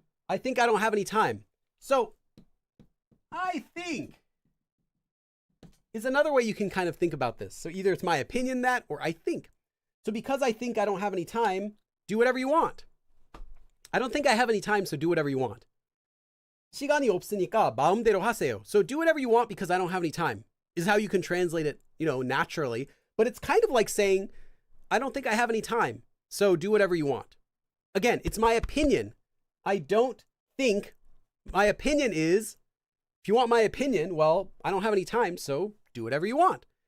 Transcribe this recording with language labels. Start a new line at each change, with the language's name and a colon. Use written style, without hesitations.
English: I think I don't have any time. So I think is another way you can kind of think about this. So either it's my opinion that, or I think. So because I think I don't have any time, do whatever you want. I don't think I have any time, so do whatever you want.
Korean: 시간이 없으니까 마음대로 하세요.
English: So do whatever you want because I don't have any time is how you can translate it, naturally. But it's kind of like saying, I don't think I have any time, so do whatever you want. Again, it's my opinion. I don't think. My opinion is, if you want my opinion, well, I don't have any time, so do whatever you want.